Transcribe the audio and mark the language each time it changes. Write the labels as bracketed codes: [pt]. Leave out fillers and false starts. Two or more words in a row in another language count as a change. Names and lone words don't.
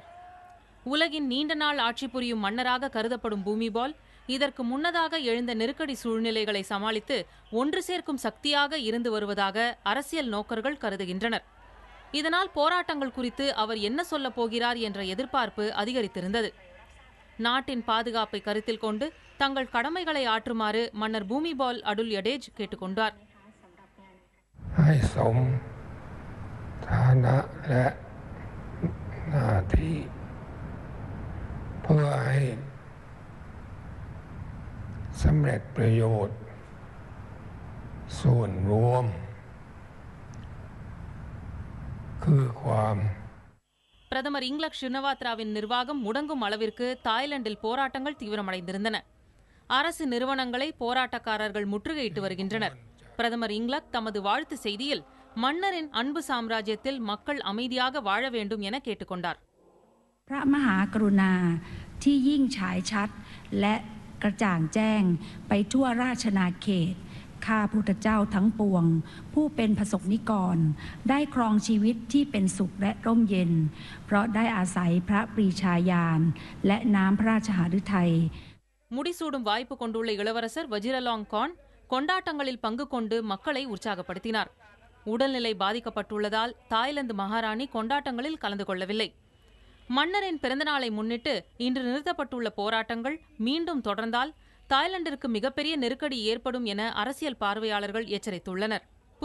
[ta] உலகின் நீண்ட நாள் ஆட்சி புரியும் மன்னராக கருதப்படும் பூமிபால் இதற்கு முன்னதாக எழுந்த நெருக்கடி சூழ்நிலைகளை சமாளித்து ஒன்று சேர்க்கும் சக்தியாக இருந்து வருவதாக அரசியல் நோக்கர்கள் கருதுகின்றனர். இதனால் போராட்டங்கள் குறித்து அவர் என்ன சொல்லப் போகிறார் என்ற எதிர்பார்ப்பு அதிகரித்திருந்தது. நாட்டின் பாதுகாப்பை கருத்தில் கொண்டு தங்கள் கடமைகளை ஆற்றுமாறு மன்னர் பூமிபால் அடுல்யடேஜ் கேட்டுக் கொண்டார். [th] ให้สมฐานะและหน้าที่เพื่อให้สำเร็จประโยชน์ส่วนรวมคือความ [ta] பிரதமர் இங்லக் ஷினவாத்ராவின் நிர்வாகம் முடங்கும் அளவிற்கு தாய்லாந்தில் போராட்டங்கள் தீவிரமடைந்திருந்தன. அரசு நிறுவனங்களை போராட்டக்காரர்கள் முற்றுகையிட்டு வருகின்றனர். பிரதமர் இங்லக் தமது வாழ்த்து செய்தியில் மன்னரின் அன்பு சாம்ராஜ்யத்தில் மக்கள் அமைதியாக வாழ வேண்டும் என கேட்டுக்கொண்டார். [th] พระมหากรุณาที่ยิ่งฉายชัดและกระจ่างแจ้งไปทั่วราชนาเขตข้าพุทธเจ้าทั้งปวงผู้เป็นพระสงฆ์นิกรได้ครองชีวิตที่เป็นสุขและร่มเย็นเพราะได้อาศัยพระปรีชาญาณและน้ำพระราชหฤทัย [ta] முடிசூடும் வாய்ப்பு கொண்டுள்ள இளவரசர் வஜிரலாங் கான் கொண்டாட்டங்களில் பங்கு கொண்டு மக்களை உற்சாகப்படுத்தினார். உடல்நிலை பாதிக்கப்பட்டுள்ளதால் தாய்லாந்து மகாராணி கொண்டாட்டங்களில் கலந்து கொள்ளவில்லை. மன்னரின் பிறந்தநாளை முன்னிட்டு இன்று நிறுத்தப்பட்டுள்ள போராட்டங்கள் மீண்டும் தொடர்ந்தால் தாய்லாந்திற்கு மிகப்பெரிய நெருக்கடி ஏற்படும் என அரசியல் பார்வையாளர்கள் எச்சரித்துள்ளனர்.